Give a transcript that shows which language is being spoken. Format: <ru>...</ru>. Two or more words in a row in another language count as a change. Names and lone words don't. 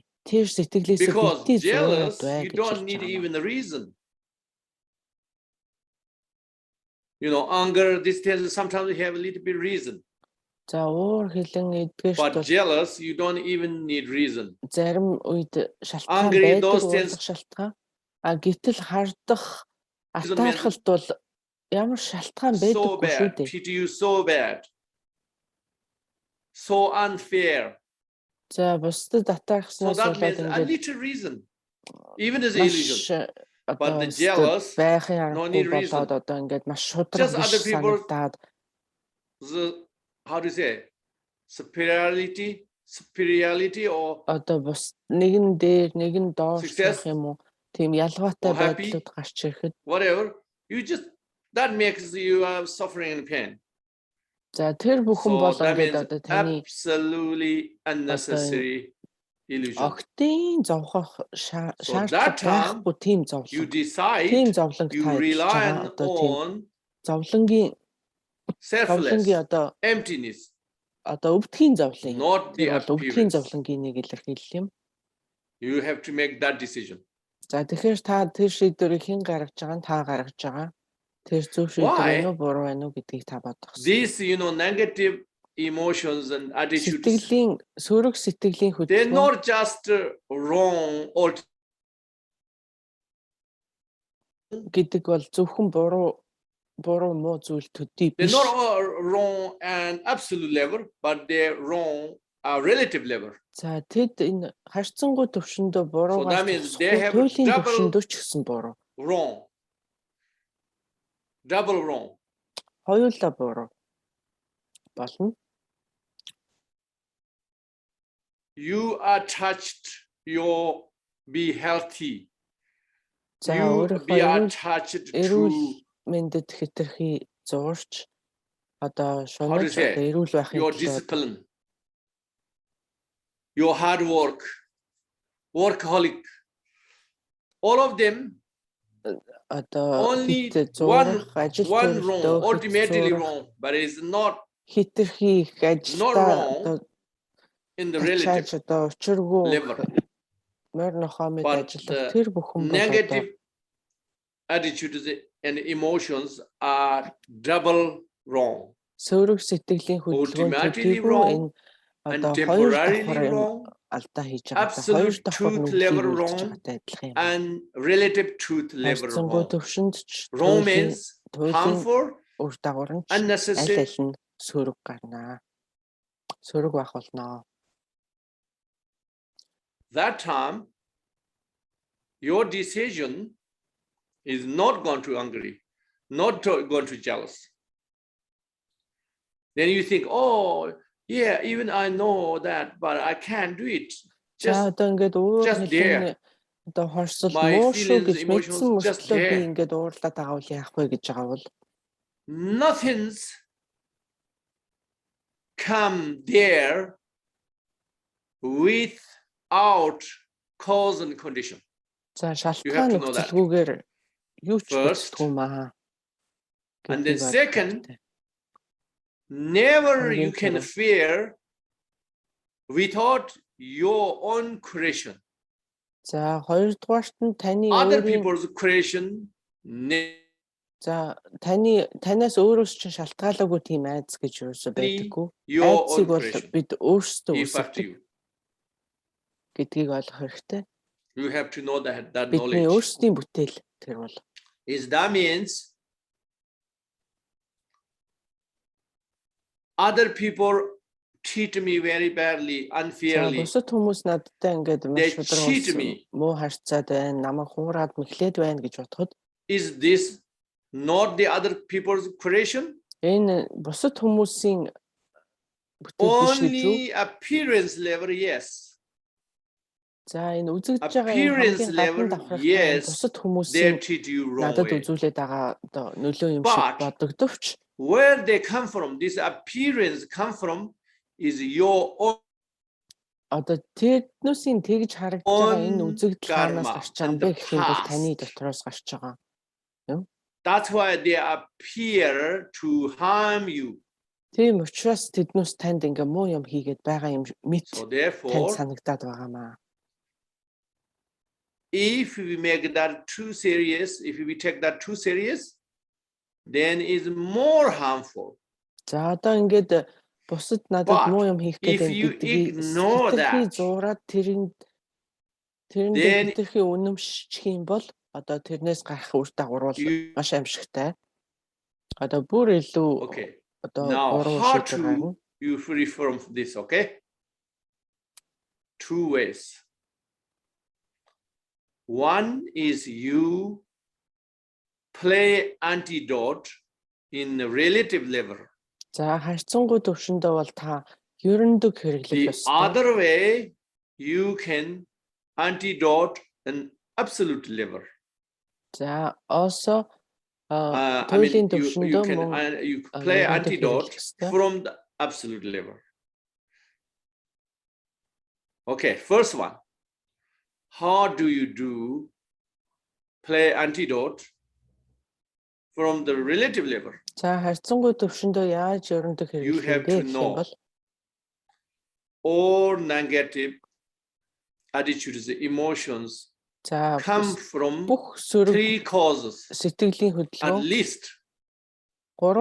<mn>Тэр сэтгэлээсээ</mn> <en>Because</en> <mn>битгий</mn> <en>jealous,</en> <mn>зуураад бай</mn> <en>you</en> <mn>гэж</mn> <en>don't</en> <mn>хэлж</mn> <en>need</en> <mn>байгаа.</mn> <en>even a reason. You know, anger, this tells sometimes we have a little bit reason.</en> <mn>За уур хэлэн эдгээрт</mn> <en>But</en> <mn>бол</mn> <en>jealous, you don't even need reason.</en> <mn>зарим үед шалтгаан</mn> <en>Angry,</en> <mn>байдаг</mn> <en>those</en> <mn>уурлах шалтгаан. А гэтэл хардах атаархалт бол ямар шалтгаан</mn> <en>So</en> <mn>байдаггүй шүү</mn> <en>bad,</en> <mn>дээ.</mn> <en>pity you so bad. So unfair.</en> <mn>За бусдад</mn> <en>So</en> <mn>атаархснаас</mn> <en>that</en> <mn>болоод</mn> <en>means a</en> <mn>ингээд</mn> <en>little reason. Even as illusion.</en> <mn>маш</mn> <en>But</en> <mn>одоо</mn> <en>the jealous,</en> <mn>байхын</mn> <en>no</en> <mn>аргагүй</mn> <en>need reason.</en> <mn>болоод одоо ингээд маш шудраг</mn> <en>Just</en> <mn>биш</mn> <en>other people-</en> <mn>санагдаад</mn> <en>The, how do you say? Superiority or</en> <mn>одоо бус нэгэн дээр нэгэн доор</mn> <en>Success.</en> <mn>байх юм уу? Тийм ялгаатай</mn> <en>Or happy.</en> <mn>байдлууд гарч ирэхэд</mn> <en>whatever, you just, that makes you suffering and pain.</en> <mn>за тэр бүхэн</mn> <en>So</en> <mn>бол</mn> <en>that</en> <mn>ингээд</mn> <en>means</en> <mn>одоо таны</mn> <en>absolutely unnecessary illusion.</en> <mn>огтын зовхох</mn> <en>So</en> <mn>шаардлага</mn> <en>that time,</en> <mn>байхгүй тийм</mn> <en>You</en> <mn>зовлон. Тийм</mn> <en>decide,</en> <mn>зовлонг</mn> <en>you</en> <mn>та хэлж</mn> <en>rely</en> <mn>байгаа одоо тийм</mn> <en>on</en> <mn>зовлонгийн</mn> <en>selfless</en> <mn>одоо</mn> <en>emptiness,</en> <mn>өвдгийн зовлон.</mn> <en>not the</en> <mn>Тэр бол өвдгийн</mn> <en>appearance.</en> <mn>зовлонгийн нэг илэрхийлэл юм.</mn> <en>You have to make that decision.</en> <mn>За тэгэхээр та тэр шийдвэрийг хэн гаргаж байгаа нь та гаргаж байгаа. Тэр зөв шийдвэр</mn> <en>Why?</en> <mn>байна уу буруу байна уу гэдгийг та бодох хэрэгтэй.</mn> <en>These, negative emotions and attitudes,</en> <mn>Сэтгэлийн сөрөг сэтгэлийн</mn> <en>they're</en> <mn>хөдөлгөөн</mn> <en>not just wrong or</en> <mn>гэдэг бол зөвхөн буруу муу зүйл төдий</mn> <en>they're</en> <mn>биш.</mn> <en>not wrong and absolute level, but they're wrong relative level.</en> <mn>За тэд энэ харьцангуй төвшөндөө буруу</mn> <en>So that means they have</en> <mn>туйлын</mn> <en>double-</en> <mn>төвшөндөө ч гэсэн буруу.</mn> <en>Wrong. Double wrong.</en> <mn>Хоёулаа буруу болно.</mn> <en>You are touched, you be healthy.</en> <mn>За</mn> <en>You be</en> <mn>өөрийнхөө</mn> <en>attached</en> <mn>эрүүл</mn> <en>to</en> <mn>мэндэд хэтэрхий зуурч одоо</mn> <en>how to</en> <mn>шунаж</mn> <en>say,</en> <mn>одоо эрүүл байхын</mn> <en>your</en> <mn>төлөө</mn> <en>discipline, your hard work, workaholic, all of them</en> <mn>одоо</mn> <en>only</en> <mn>хит</mn> <en>one</en> <mn>зуурах ажил</mn> <en>wrong,</en> <mn>төрөлтөө</mn> <en>ultimately wrong, but it's not</en> <mn>хэтэрхий их ажилдаа</mn> <en>wrong</en> <mn>одоо</mn> <en>in the relative</en> <mn>ачааж одоо учиргүй</mn> <en>level.</en> <mn>морь нохоо мэд</mn> <en>But</en> <mn>ажиллах тэр бүхэн бол одоо</mn> <en>negative attitudes and emotions are double wrong.</en> <mn>сөөрөг сэтгэлийн хөдөлгөөн</mn> <en>Ultimately</en> <mn>төдийгүй</mn> <en>wrong</en> <mn>энэ</mn> <en>and</en> <mn>одоо хоёр</mn> <en>temporarily</en> <mn>давхар юм</mn> <en>wrong,</en> <mn>алдаа хийж байгаа. Хоёр</mn> <en>absolute</en> <mn>давхар</mn> <en>truth</en> <mn>нүглийг</mn> <en>level</en> <mn>үлдэж</mn> <en>wrong,</en> <mn>байгаатай адилхан юм.</mn> <en>and relative truth level</en> <mn>Харьцангуй</mn> <en>wrong.</en> <mn>төвшөнд ч</mn> <en>Wrong means</en> <mn>туйлын</mn> <en>harmful,</en> <mn>үр дагавар нь ч аль</mn> <en>unnecessary,</en> <mn>аль нь сөрөг гарнаа. Сөрөг байх болно.</mn> <en>that time your decision is not going to angry, not going to jealous. Then you think, oh yeah, even I know that, but I can't do it.</en> <mn>За</mn> <en>Just</en> <mn>одоо ингээд өөр</mn> <en>just</en> <mn>хэлний</mn> <en>there.</en> <mn>одоо хорсол</mn> <en>My</en> <mn>муу шүү</mn> <en>feelings,</en> <mn>гэж</mn> <en>emotions</en> <mn>мэдсэн</mn> <en>just</en> <mn>мөртлөө би</mn> <en>there.</en> <mn>ингээд уурлаад байгаа үл яах вэ гэж байгаа бол</mn> <en>nothing's come there without cause and condition.</en> <mn>за</mn> <en>You have</en> <mn>шалтгаан</mn> <en>to know that.</en> <mn>нөхцөлгүйгээр юу ч</mn> <en>First, бүтдэггүй маа. and then</en> <mn>гэдгийг ойлгох</mn> <en>second,</en> <mn>хэрэгтэй.</mn> <en>never you Again, can Kara. fear without your own creation.</en> <mn>За хоёрдугаарт нь таны</mn> <en>Other</en> <mn>өөрийн</mn> <en>people's creation,</en> <mn>за танаас өөрөөс чинь шалтгаалаагүй тийм айдас гэж юусоо байдаггүй.</mn> <en>your</en> <mn>Айдсыг</mn> <en>own</en> <mn>бол</mn> <en>creation.</en> <mn>бид өөрсдөө</mn> <en>If after</en> <mn>үүсгэдэг</mn> <en>you,</en> <mn>гэдгийг ойлгох хэрэгтэй.</mn> <en>you have to know that</en> <mn>Бидний</mn> <en>knowledge.</en> <mn>өөрсдийн бүтээл тэр бол.</mn> <en>Is that means other people treat me very badly,</en> <mn>За</mn> <en>unfairly.</en> <mn>бусад хүмүүс надтай ингээд</mn> <en>They</en> <mn>маш</mn> <en>cheat</en> <mn>ударгаас</mn> <en>me.</en> <mn>муу харьцаад байна, намайг хуураад мэхлээд байна гэж бодоход</mn> <en>Is this not the other people's creation?</en> <mn>энэ бусад хүмүүсийн бүтээл биш гэж юу?</mn> <en>Only appearance level, yes.</en> <mn>За энэ үзэгдэж байгаа энэ</mn> <en>Appearance</en> <mn>хамгийн гадна</mn> <en>level,</en> <mn>давхрах</mn> <en>yes,</en> <mn>бусад</mn> <en>they</en> <mn>хүмүүсийн</mn> <en>treat you wrong</en> <mn>надад</mn> <en>way.</en> <mn>үзүүлээд байгаа одоо нөлөө юм шиг</mn> <en>But</en> <mn>бодогдовч</mn> <en>where they come from, this appearance come from is your own</en> <mn>одоо тэднүүсийн тэгж харагдж байгаа энэ үзэгдэл хаанаас</mn> <en>karma</en> <mn>гарч байгаа юм</mn> <en>and</en> <mn>бэ</mn> <en>the</en> <mn>гэх юм бол таны</mn> <en>past.</en> <mn>дотроос гарч байгаа.</mn> <en>That's why they appear to harm you.</en> <mn>Тийм учраас тэднүүс танд ингээ муу юм хийгээд байгаа юм мэт</mn> <en>So</en> <mn>танд</mn> <en>therefore,</en> <mn>санагдаад байгаамаа.</mn> <en>if we make that too serious, if we take that too serious, then it's more harmful.</en> <mn>За одоо ингээд бусад надад</mn> <en>But</en> <mn>муу юм хийх</mn> <en>if</en> <mn>гэдэг</mn> <en>you</en> <mn>гэдгийг</mn> <en>ignore</en> <mn>хэтэрхий</mn> <en>that,</en> <mn>зуураад тэрэнд</mn> <en>then</en> <mn>хэтэрхий үнэмшчих юм бол одоо тэрнээс гарах үр дагавар бол</mn> <en>you,</en> <mn>маш аимшигтай. Одоо бүр илүү</mn> <en>okay.</en> <mn>одоо</mn> <en>Now,</en> <mn>буруу</mn> <en>how</en> <mn>шийдвэр гарна.</mn> <en>to you free from this, okay? Two ways. One is you play antidote in a relative level.</en> <mn>За харьцангуй төвшөндөө бол та ерөндөг хэрэглэх</mn> <en>The</en> <mn>ёстой.</mn> <en>other way, you can antidote an absolute level.</en> <mn>За also</mn> <en>I mean,</en> <mn>туйлын</mn> <en>you</en> <mn>төвшөндөө</mn> <en>can</en> <mn>мөн</mn> <en>you play</en> <mn>ерөндөг</mn> <en>antidote</en> <mn>хэрэглэх ёстой.</mn> <en>from the absolute level. Okay, first one. How do you do play antidote from the relative level?</en> <mn>За харьцангуй төвшөндөө яаж ерөндөг</mn> <en>You</en> <mn>хэрэглэх</mn> <en>have</en> <mn>юм бэ</mn> <en>to</en> <mn>гэх юм</mn> <en>know</en> <mn>бол</mn> <en>all negative attitudes, emotions</en> <mn>за</mn> <en>come from</en> <mn>бүх сөрөг</mn> <en>three causes</en> <mn>сэтгэлийн</mn> <en>at</en> <mn>хөдөлгөөн</mn> <en>least. 3</en>